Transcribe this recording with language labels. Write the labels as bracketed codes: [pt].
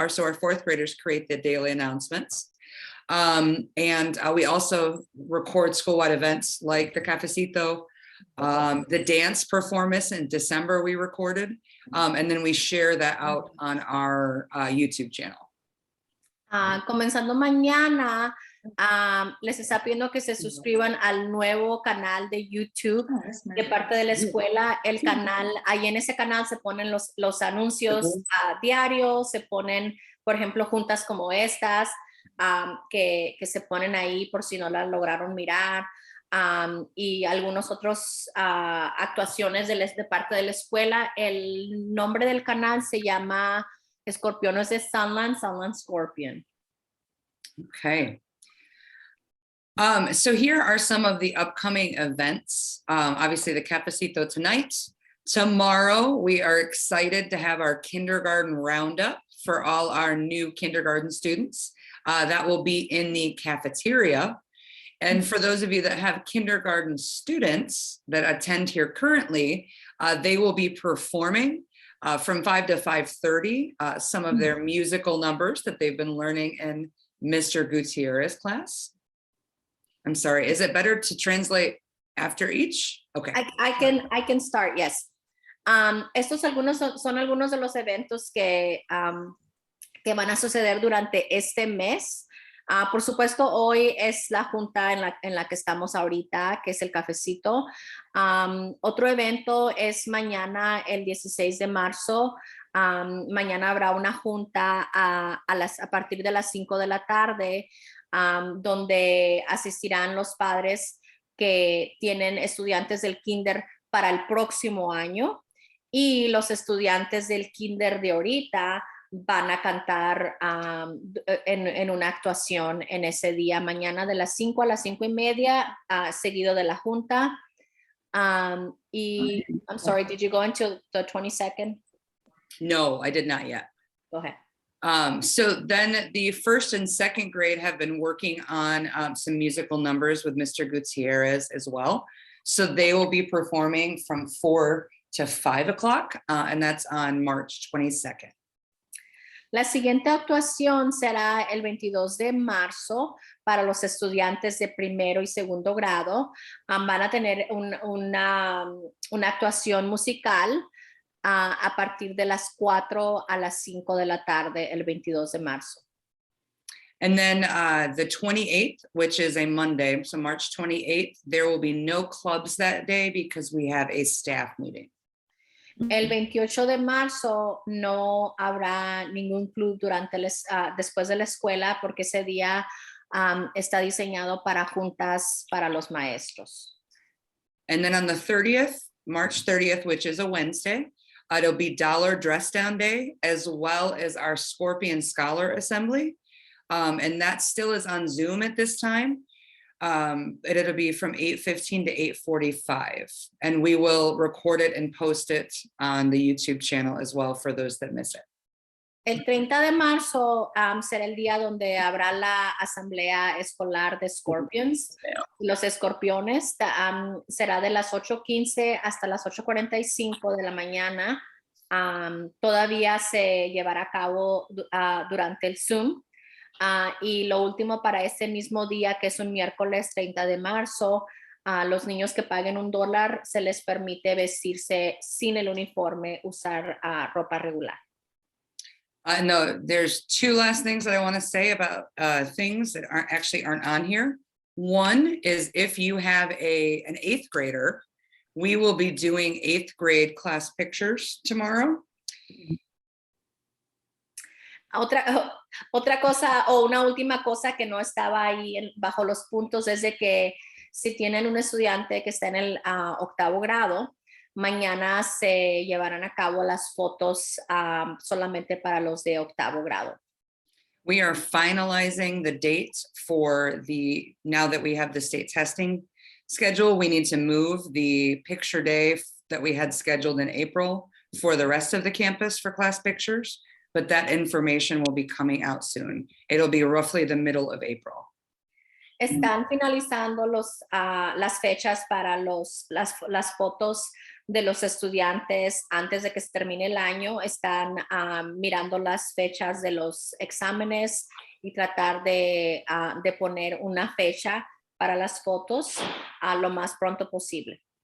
[en] So our 4th graders create the daily announcements. And we also record school-wide events like the Cafecito, the dance performance in December we recorded, and then we share that out on our YouTube channel. [es] Comenzando mañana, les está pidiendo que se suscriban al nuevo canal de YouTube de parte de la escuela. El canal, ahí en ese canal se ponen los anuncios diarios, se ponen, por ejemplo, juntas como estas, que se ponen ahí por si no las lograron mirar, y algunos otros actuaciones de parte de la escuela. El nombre del canal se llama Escorpiones de Sunland Scorpion. [en] Okay. So here are some of the upcoming events. Obviously the Cafecito tonight. Tomorrow, we are excited to have our kindergarten roundup for all our new kindergarten students. That will be in the cafeteria. And for those of you that have kindergarten students that attend here currently, they will be performing from 5 to 5:30, some of their musical numbers that they've been learning in Mr. Gutierrez class. I'm sorry, is it better to translate after each? Okay. I can start, yes. [es] Estos son algunos de los eventos que van a suceder durante este mes. Por supuesto, hoy es la junta en la que estamos ahorita, que es el cafecito. Otro evento es mañana, el 16 de marzo. Mañana habrá una junta a partir de las 5 de la tarde, donde asistirán los padres que tienen estudiantes del kinder para el próximo año, y los estudiantes del kinder de ahorita van a cantar en una actuación en ese día, mañana de las 5 a las 5:30, seguido de la junta. [en] I'm sorry, did you go into the 22nd? No, I did not yet. Go ahead. So then the first and second grade have been working on some musical numbers with Mr. Gutierrez as well. So they will be performing from 4 to 5 o'clock, and that's on March 22nd. [es] La siguiente actuación será el 22 de marzo para los estudiantes de primero y segundo grado. Van a tener una actuación musical a partir de las 4 a las 5 de la tarde, el 22 de marzo. [en] And then the 28th, which is a Monday, so March 28th, there will be no clubs that day because we have a staff meeting. [es] El 28 de marzo no habrá ningún club después de la escuela, porque ese día está diseñado para juntas para los maestros. [en] And then on the 30th, March 30th, which is a Wednesday, it'll be Dollar Dress Down Day, as well as our Scorpion Scholar Assembly. And that still is on Zoom at this time. It'll be from 8:15 to 8:45. And we will record it and post it on the YouTube channel as well for those that miss it. [es] El 30 de marzo será el día donde habrá la asamblea escolar de Scorpions. Los escorpiones será de las 8:15 hasta las 8:45 de la mañana. Todavía se llevará a cabo durante el Zoom. Y lo último, para este mismo día, que es un miércoles 30 de marzo, los niños que paguen $1 se les permite vestirse sin el uniforme, usar ropa regular. [en] No, there's two last things that I want to say about things that aren't on here. One is, if you have an 8th grader, we will be doing 8th grade class pictures tomorrow. [es] Otra cosa, o una última cosa que no estaba ahí bajo los puntos, es de que si tienen un estudiante que está en el 8º grado, mañana se llevarán a cabo las fotos solamente para los de 8º grado. [en] We are finalizing the dates for now that we have the state testing schedule, we need to move the picture day that we had scheduled in April for the rest of the campus for class pictures. But that information will be coming out soon. It'll be roughly the middle of April. [es] Están finalizando las fechas para las fotos de los estudiantes antes de que se termine el año. Están mirando las fechas de los exámenes y tratar de poner una fecha para las fotos lo más pronto posible.